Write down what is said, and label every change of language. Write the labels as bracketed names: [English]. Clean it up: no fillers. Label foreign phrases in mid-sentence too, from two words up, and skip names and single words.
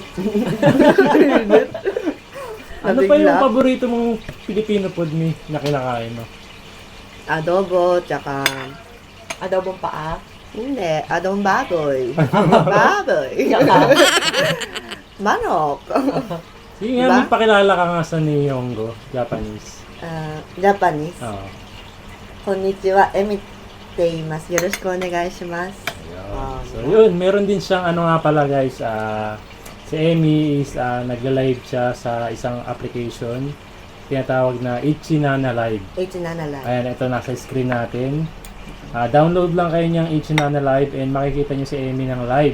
[Filipino] Ano pa yung paborito mong Filipino food na kinakain mo? Adobo, tsaka Adobong paa. hindi, adobong baboy. Baboy. Manok. Sige nga, Diba? may pakilala ka nga sa Nihongo, Japanese. Japanese. Oo. [Japanese] こんにちは、エミています. よろしくお願いします. [Filipino] So yun, meron din siyang ano nga pala guys, Si Emmy is nagla-live siya sa isang application tinatawag na Ichinana Live. Ichinana Live. Ayan, ito nasa screen natin. Download lang kayo niyang Ichinana Live and makikita niyo si Emmy ng live.